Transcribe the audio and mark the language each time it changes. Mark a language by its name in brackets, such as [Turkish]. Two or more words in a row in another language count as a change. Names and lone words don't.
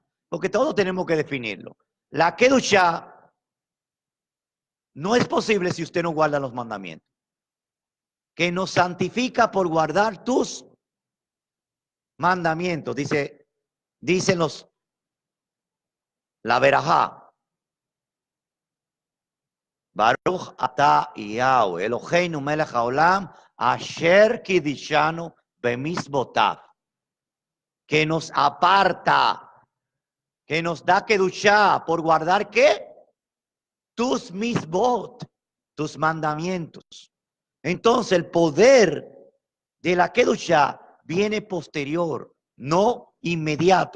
[Spanish] Porque todos tenemos que definirlo. La kedushá no es posible si usted no guarda los mandamientos. Que nos santifica por guardar tus mandamientos, dicen la verajá. [Hebrew] ברוך אתה יהוה אלוהינו מלך העולם אשר קדשנו במצותיו. [Spanish] Que nos aparta, que nos da kedushá por guardar ¿qué? Tus misbot, tus mandamientos. Entonces el poder de la kedushá viene posterior, no inmediato.